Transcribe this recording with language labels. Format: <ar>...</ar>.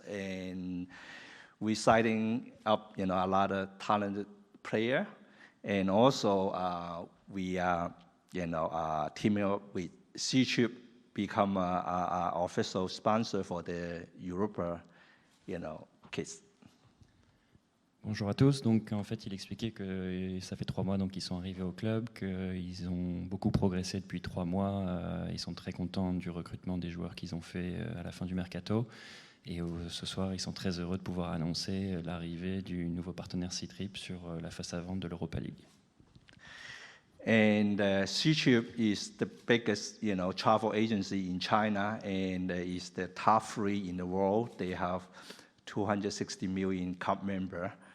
<en>And we're signing up, a lot of talented player, and also we are, teaming up with Ctrip, become a official sponsor for the Europa, kids.</en> <fr>Bonjour à tous. Donc en fait, il expliquait que ça fait 3 mois donc ils sont arrivés au club, qu'ils ont beaucoup progressé depuis 3 mois. Ils sont très contents du recrutement des joueurs qu'ils ont fait à la fin du mercato. Et ce soir, ils sont très heureux de pouvoir annoncer l'arrivée du nouveau partenaire Ctrip sur la face avant de l'Europa League.</fr> <en>And Ctrip is the biggest, travel agency in China, and is the top 3 in the world. They have 260 million club members.</en>